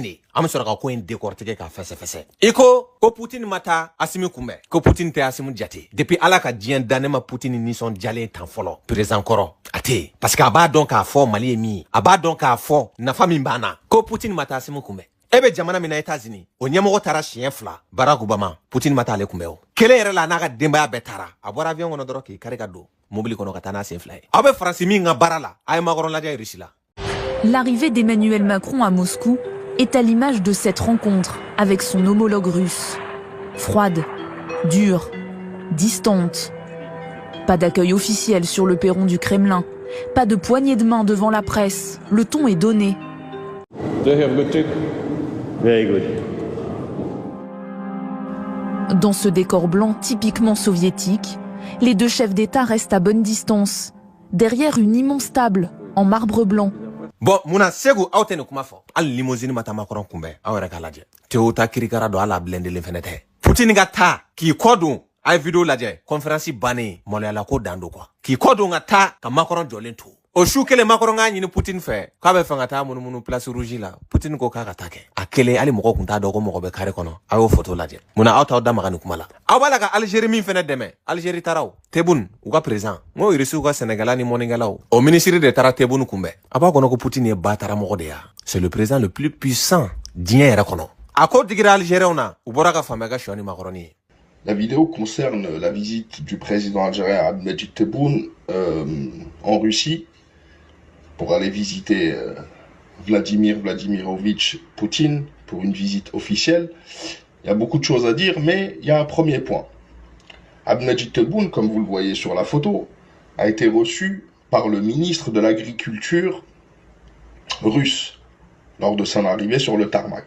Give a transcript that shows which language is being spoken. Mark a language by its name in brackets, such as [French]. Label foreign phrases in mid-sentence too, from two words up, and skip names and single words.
[Bambara] de an bɛ sɔrɔ ka ko in décortiquer k'a fɛsɛfɛsɛ i ko Poutine ma taa Asimi kunbɛn ko Poutine tɛ Asimi jate depuis ala ka diɲɛ da ne ma Poutine nisɔndiyalen tan fɔlɔ président kɔrɔ a tɛ yen parce que a b'a dɔn k'a fɔ Mali ye min ye a b'a dɔn k'a fɔ nafa min b'an na ko Poutine ma taa Asimi kunbɛn e bɛ jamana min na États-Unis o ɲɛmɔgɔ taara siɲɛ 2 Barack Obama Poutine ma taa ale kunbɛn o kelen yɛrɛ la n'a ka denbaya bɛɛ taara a bɔra avion kɔnɔ dɔrɔn k'i kari ka don mobili kɔnɔ ka taa n'a sen 2 ye aw bɛ Faransi min ka baara la a ye makɔrɔ lajɛ Russie la. [French] L'arrivée d'Emmanuel Macron à Moscou est à l'image de cette rencontre avec son homologue russe. Froide, dure, distante. Pas d'accueil officiel sur le perron du Kremlin, pas de poignée de main devant la presse. Le ton est donné. [English] They have good trip. Very good. [French] Dans ce décor blanc typiquement soviétique, les deux chefs d'État restent à bonne distance, derrière une immense table en marbre blanc. Bon, [Bambara] muna segu aw tɛ nin kuma fɔ hali limousine ma taa Macron kunbɛn aw yɛrɛ k'a lajɛ Toyota kirikara don ala blendelen fɛnɛ tɛ Poutine ka taa k'i kɔ don a ye video lajɛ conférence bannen maloyala ko dan don quoi k'i kɔ don ka taa ka Macron jɔlen to o su kelen Macron k'a ɲini Poutine fɛ k'a bɛ fɛ ka taa munumunu [French] place rouge [Bambara] la Poutine ko k'a ka taa kɛ a kelen hali mɔgɔ kun t'a dɔn ko mɔgɔ bɛ carré kɔnɔ a y'o photo lajɛ munna aw t'aw da maga nin kuma la aw b'a la ka Algérie min fɛnɛ dɛmɛ Algérie taara o Tebboune u ka président n'o Irisiw ka Sénégalais ni mɔnikɛlaw o ministre de taara Tebboune kunbɛn a b'a kɔnɔ ko Poutine ye ba taara mɔgɔ de ya [French] c'est le président le plus puissant [Bambara] diɲɛ yɛrɛ kɔnɔ a ko digira Algériens na u bɔra ka faamuya ka sɔ ni Macron ye. [French] La vidéo concerne la visite du président algérien Ahmed Tebboune en Russie pour aller visiter Vladimir Vladimirovitch Poutine pour une visite officielle. Il y a beaucoup de choses à dire, mais il y a un premier point. Ahmed Tebboune, comme vous le voyez sur la photo, a été reçu par le ministre de l'Agriculture russe lors de son arrivée sur le tarmac.